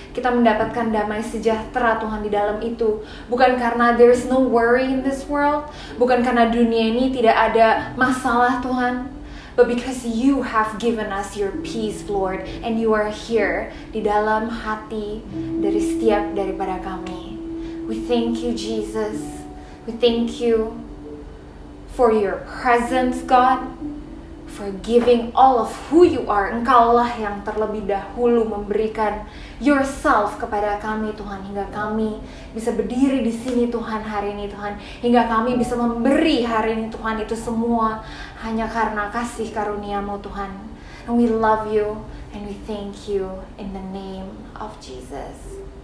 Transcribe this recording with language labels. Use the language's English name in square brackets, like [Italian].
[Indonesian] Kita mendapatkan damai sejahtera Tuhan di dalam itu. Bukan karena [English] there is no worry in this world, [Indonesian] bukan karena dunia ini tidak ada masalah Tuhan, [English] but because you have given us your peace Lord, and you are here [Indonesian] di dalam hati dari setiap daripada kami. [English] We thank you Jesus. We thank you for your presence God, for giving all of who you are. [Indonesian] Engkaulah yang terlebih dahulu memberikan yourself kepada kami Tuhan, hingga kami bisa berdiri di sini Tuhan hari ini Tuhan, hingga kami bisa memberi hari ini Tuhan. Itu semua hanya karena kasih karunia-Mu Tuhan. [English] And we love you and we thank you in the name of Jesus.